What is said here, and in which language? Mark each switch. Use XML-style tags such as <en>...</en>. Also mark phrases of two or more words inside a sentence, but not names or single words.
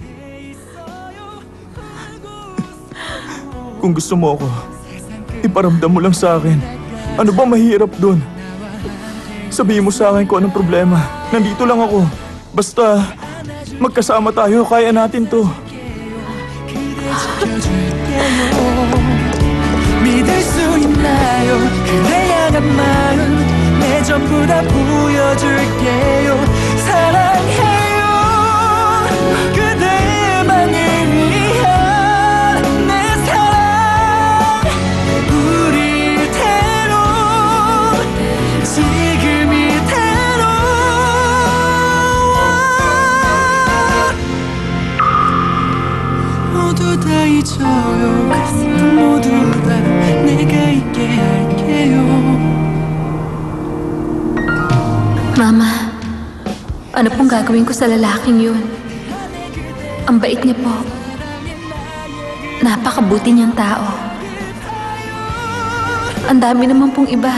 <tl>kung gusto mo ako, iparamdam mo lang sa akin. Ano ba mahirap doon? Sabihin mo sa akin kung anong problema. Nandito lang ako. Basta, magkasama tayo, kaya natin to.</tl> <ko>믿을 수 있나요 그댈 향한 마음 내 전부 다 보여줄게요 사랑해요 그대만을 위한 내 사랑 우리 이대로 지금 이대로 모두 다 잊어요 모두 다 내가 있게 할게요</ko> <tl>Mama, ano pong gagawin ko sa lalaking yun? Ang bait niya po. Napakabuti niyang tao. Ang dami naman pong iba.</tl>